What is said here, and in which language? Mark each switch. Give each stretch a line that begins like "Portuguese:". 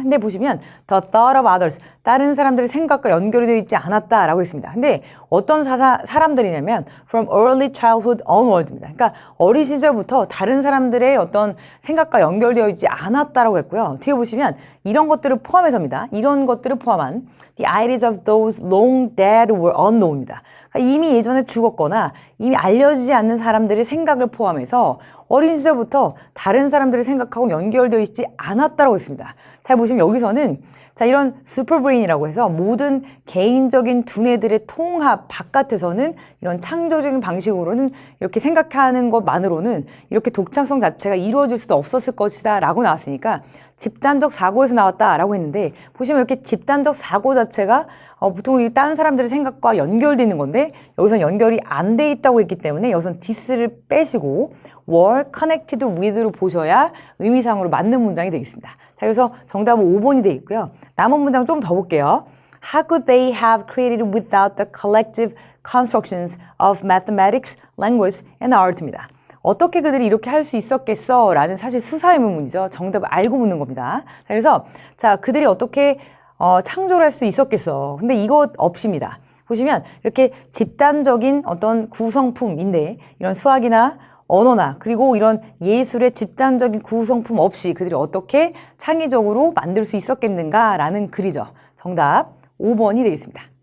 Korean: 근데 보시면
English: the thought of others,
Korean: 다른 사람들의 생각과 연결이 되어 있지 않았다라고 했습니다. 근데 어떤 사람들이냐면
English: from early childhood onward
Korean: 입니다. 그러니까 어린 시절부터 다른 사람들의 어떤 생각과 연결되어 있지 않았다라고 했고요. 뒤에 보시면 이런 것들을 포함해서입니다. 이런 것들을 포함한
English: the ideas of those long dead were unknown
Korean: 입니다. 그러니까 이미 예전에 죽었거나 이미 알려지지 않는 사람들의 생각을 포함해서 어린 시절부터 다른 사람들의 생각하고 연결되어 있지 않았다고 했습니다. 잘 보시면 여기서는 자, 이런 슈퍼브레인이라고 해서 모든 개인적인 두뇌들의 통합 바깥에서는 이런 창조적인 방식으로는 이렇게 생각하는 것만으로는 이렇게 독창성 자체가 이루어질 수도 없었을 것이다 라고 나왔으니까 집단적 사고에서 나왔다라고 했는데 보시면 이렇게 집단적 사고 자체가 보통 다른 사람들의 생각과 연결되어 있는 건데 여기서는 연결이 안 돼 있다고 했기 때문에 여기서는 this를 빼시고
English: were connected with
Korean: 로 보셔야 의미상으로 맞는 문장이 되겠습니다. 자, 그래서 정답은 5번이 되어 있고요. 남은 문장 좀 더 볼게요.
English: How could they have created without the collective constructions of mathematics, language, and art
Korean: 입니다. 어떻게 그들이 이렇게 할 수 있었겠어? 라는 사실 수사 의문문이죠. 정답을 알고 묻는 겁니다. 자, 그래서 자, 그들이 어떻게 창조를 할 수 있었겠어? 근데 이것 없입니다. 보시면 이렇게 집단적인 어떤 구성품인데 이런 수학이나 언어나 그리고 이런 예술의 집단적인 구성품 없이 그들이 어떻게 창의적으로 만들 수 있었겠는가라는 글이죠. 정답 5번이 되겠습니다.